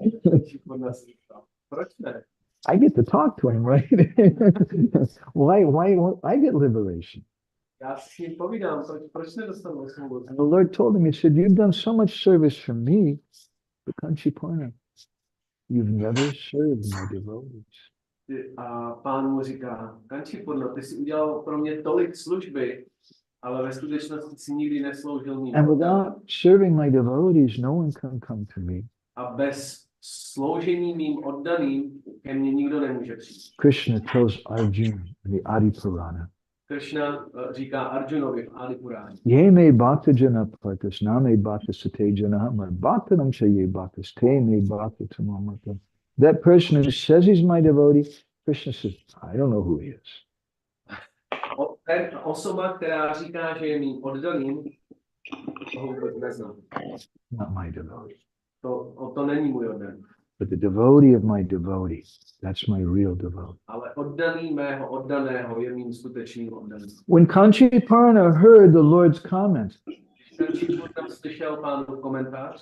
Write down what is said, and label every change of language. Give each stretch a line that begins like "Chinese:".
Czech: Kanchi Purna si říkal, proč ne?
English: I get to talk to him, right? why won't I get liberation?
Czech: Já si s ním povídám, proč nedostanu
English: And
Czech: osvobození?
English: the Lord told him, he said, you've done so much service for me, but Kanchi Purna, you've never served my devotees.
Czech: A pán mu říká, Kanchi Purna, ty jsi udělal pro mě tolik služby, ale ve skutečnosti si nikdy nesloužil mým.
English: And without serving my devotees, no one can come to me.
Czech: A bez sloužení mým oddaným ke mně nikdo nemůže přijít.
English: Krishna tells Arjuna in the Adi Purana,
Czech: Krishna říká Arjunovi v Adi Puráně.
Sanskrit: Ye me bhakta jana partas, na me bhakta sate jana, my bhaktanam cha ye bhaktas, te me bhakta tamamata.
English: That person who says he's my devotee, Krishna says, I don't know who he is.
Czech: Ten osoba, která říká, že je mým oddaným, toho vůbec neznám.
English: Not my devotee.
Czech: To není můj oddaný.
English: But the devotee of my devotee, that's my real devotee.
Czech: Ale oddaný mého oddaného je mým skutečným oddaným.
English: When Kanchi Purna heard the Lord's comment,
Czech: Kanchi Purna slyšel pánův komentář,